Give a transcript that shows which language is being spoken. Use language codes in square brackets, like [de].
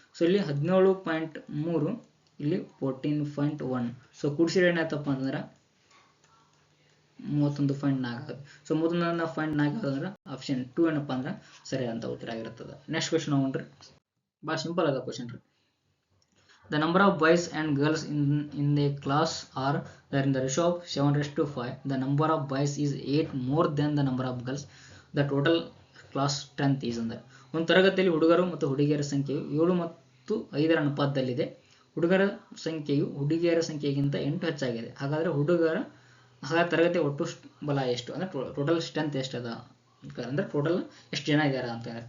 [kn] So ಇಲ್ಲಿ 17.3 ಇಲ್ಲಿ 14.1. So ಕೂಡಿಸಿದ್ರೆ ಏನಾಯ್ತಪ್ಪ ಅಂತಂದ್ರೆ 31.4 ಆಗುತ್ತೆ. ಸೊ 31.4 ಅಂದ್ರೆ ಆಪ್ಷನ್ 2 ಏನಪ್ಪ ಅಂದ್ರೆ ಸರಿ ಅಂತ ಉತ್ತರ ಆಗಿರ್ತದೆ. [en] next question [kn] ನೋಡ್ರಿ, ಭಾಳ ಸಿಂಪಲ್ ಅದ ಕ್ವಶನ್ ರೀ. [en] The number of boys and girls in the class are in the ratio of 7:5. The number of boys is 8 more than the number of girls. The total class strength is [kn] ಅಂದ್ರೆ ಒಂದು ತರಗತಿಯಲ್ಲಿ ಹುಡುಗರು ಮತ್ತು ಹುಡುಗಿಯರ ಸಂಖ್ಯೆಯು 7 ಮತ್ತು 5 ಅನುಪಾತದಲ್ಲಿದೆ. ಹುಡುಗಿಯರ ಸಂಖ್ಯೆಗಿಂತ 8 ಹೆಚ್ಚಾಗಿದೆ. ಹಾಗಾದ್ರೆ ತರಗತಿಯ ಒಟ್ಟು ಬಲ ಎಷ್ಟು ಅಂದ್ರೆ [en] total strength [kn] ಎಷ್ಟು ಅದ ಅಂದ್ರೆ ಟೋಟಲ್ ಎಷ್ಟು ಜನ ಇದ್ದಾರೆ ಅಂತ.